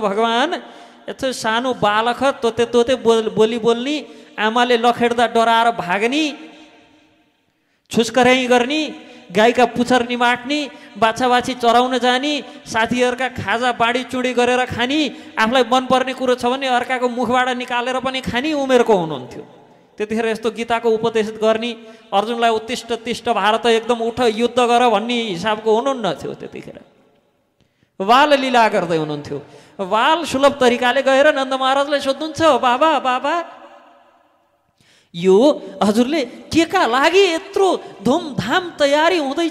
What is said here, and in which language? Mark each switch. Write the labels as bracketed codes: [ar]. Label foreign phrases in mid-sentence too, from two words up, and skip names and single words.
[ne] भगवान यस्तो सानो बालक तोते तोते बोली बोल्ने, आमाले लखेड्दा डराएर भाग्ने, छुस्कराइ गर्ने, गाईका पुच्छर निमाट्ने, बाछा बाछी चराउन जाने, साथीहरूका खाजा बाँडी चुडी गरेर खाने, आफूलाई मनपर्ने कुरो छ भने अर्काको मुखबाट निकालेर पनि खाने उमेरको हुनुहुन्थ्यो। त्यतिखेर यस्तो गीताको उपदेश गर्ने, अर्जुनलाई [sa] उत्तिष्ठ तिष्ठ भारत [ne] एकदम उठ युद्ध गर भन्ने हिसाबको हुनुहुन्न थियो। त्यतिखेर बाल लीला गर्दै हुनुहुन्थ्यो। बाल सुलभ तरिकाले गएर नन्द महाराजलाई सोध्नुहुन्छ, बाबा बाबा यो हजुरले के का लागि यत्रो धुमधाम तयारी हुँदैछ?